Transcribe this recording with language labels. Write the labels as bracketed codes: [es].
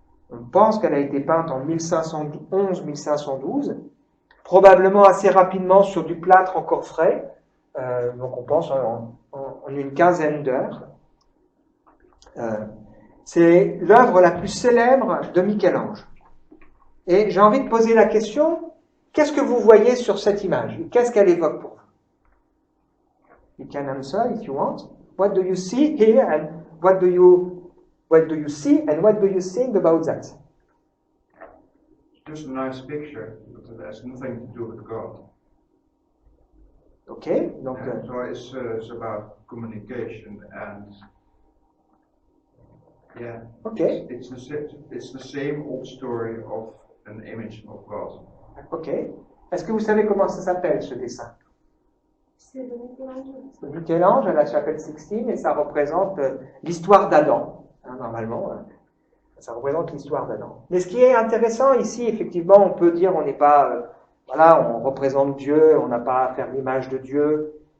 [fr] On pense qu'elle a été peinte en 1511-1512, probablement assez rapidement sur du plâtre encore frais, donc on pense en une quinzaine d'heures. C'est l'œuvre la plus célèbre de Michel-Ange. Et j'ai envie de poser la question, qu'est-ce que vous voyez sur cette image? Qu'est-ce qu'elle évoque pour vous? [en] You can answer if you want. What do you see here and what do you see and what do you think about that? Just a nice picture, but it has nothing to do with God. [fr] Okay, donc [en] So it's about communication and yeah. Okay. It's the same old story of an image of God. Ok. [fr] Est-ce que vous savez comment ça s'appelle ce dessin? C'est de Michel-Ange. C'est Michel-Ange à la chapelle Sixtine et ça représente l'histoire d'Adam. Normalement, ça représente l'histoire d'Adam. Mais ce qui est intéressant ici, effectivement, on peut dire on n'est pas, on représente Dieu, on n'a pas à faire l'image de Dieu.